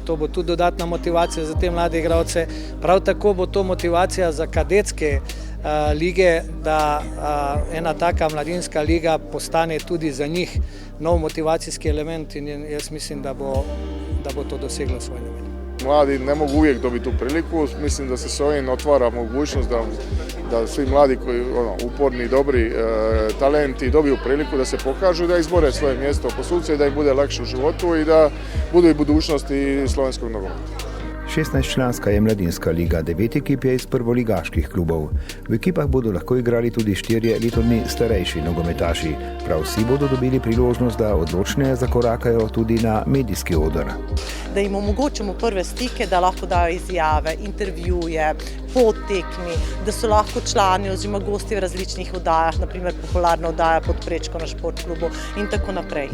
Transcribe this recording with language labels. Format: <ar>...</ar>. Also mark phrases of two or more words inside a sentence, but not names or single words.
<sl>To bo tudi dodatna motivacija za te mlade igralce. Prav tako bo to motivacija za kadetske lige, da ena taka mladinska liga postane tudi za njih nov motivacijski element in jaz mislim, da bo to doseglo svoj namen.</sl> <hr>Mladi ne mogu uvijek dobiti tu priliku, mislim da se s ovim otvara mogućnost da svi mladi koji uporni, dobri talenti dobiju priliku da se pokažu, da izbore svoje mjesto po suce i da im bude lakše u životu i da budu i budućnosti slovenskog nogometa.</hr> <sl>16-članska je mladinska liga, 9 ekip je iz prvoligaških klubov. V ekipah bodo lahko igrali tudi 4 leto dni starejši nogometaši. Prav vsi bodo dobili priložnost, da odločneje zakorakajo tudi na medijski oder. Da jim omogočimo prve stike, da lahko dajo izjave, intervjuje, po tekmi, da so lahko člani oziroma gosti v različnih oddajah, naprimer popularna oddaja Pod prečko na Športklubu in tako naprej.</sl>